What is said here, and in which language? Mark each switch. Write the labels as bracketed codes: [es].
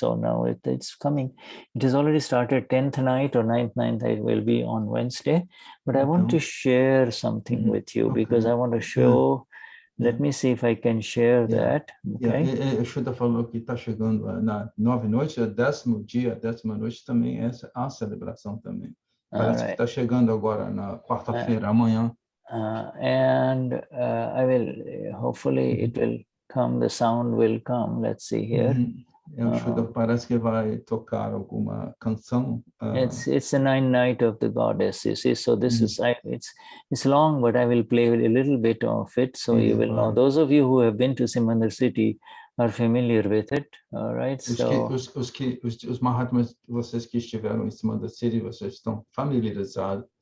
[en] So now it's coming. It has already started. 10th night or 9th night will be on Wednesday. But I want to share something with you because I want to show. Let me see if I can share that. Okay. [pt] O Shuddha falou que está chegando na 9 noites, o 10º dia, a 10ª noite também é a celebração também. Parece que está chegando agora na quarta-feira, amanhã. [en] And I will, hopefully it will come, the sound will come. Let's see here. [pt] O Shuddha parece que vai tocar alguma canção. [en] It's the 9th night of the goddess, you see. So this is, it's long, but I will play a little bit of it. So you will know. Those of you who have been to Simandar city are familiar with it. All right. [pt] Os Mahatmas, vocês que estiveram em Simandar city, vocês estão familiarizados.